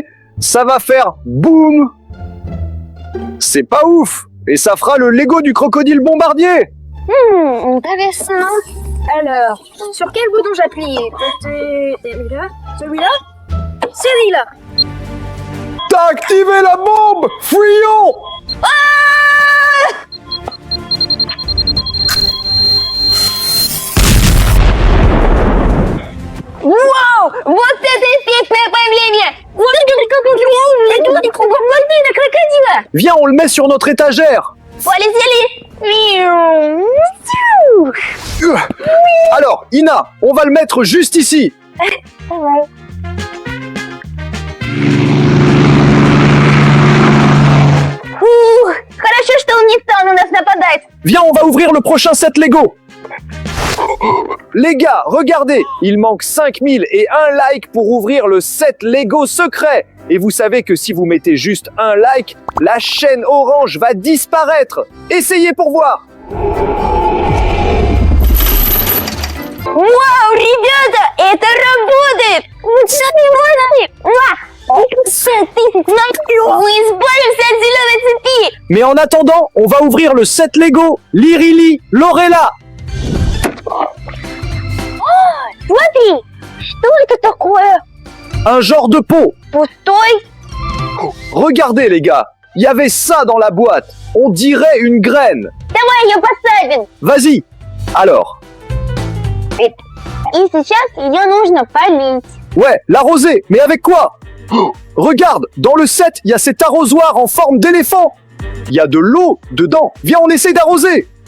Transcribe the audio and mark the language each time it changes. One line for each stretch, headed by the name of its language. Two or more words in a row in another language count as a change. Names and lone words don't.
French: Ça va faire boum. C'est pas ouf. Et ça fera le Lego du crocodile bombardier. Intéressant. Alors, sur quel bouton j'appuie? Celui-là? Celui-là? Celui-là! T'as activé la bombe. Fuyons.
Russian: Вау! Вот это эффектное появление! Крокодила!
French: Viens, on le met sur notre étagère.
Russian: Полетели!
French: Alors, Ina, on va le mettre juste ici.
Russian: Хорошо, что он не стал на нас нападать.
French: Viens, on va ouvrir le prochain set Lego. Les gars, regardez, il manque 5000 et un like pour ouvrir le set Lego secret. Et vous savez que si vous mettez juste un like, la chaîne orange va disparaître. Essayez pour voir.
Russian: Вау, ребята, это работает! Лучше не мы избавимся от зеленой цепи!
French: Mais en attendant, on va ouvrir le set Lego Lirili Lorella.
Russian: Смотри, что это такое?
French: Un genre de pot.
Russian: Пустой?
French: Regardez les gars, il y avait ça dans la boîte. On dirait une graine.
Russian: Давай ее посадим!
French: Vas-y. Alors,
Russian: И сейчас ее нужно полить.
French: ouais, l'arroser. Mais avec quoi? Oh, regarde, dans le set, il y a cet arrosoir en forme d'éléphant. Il y a de l'eau dedans. Viens, on essaie d'arroser.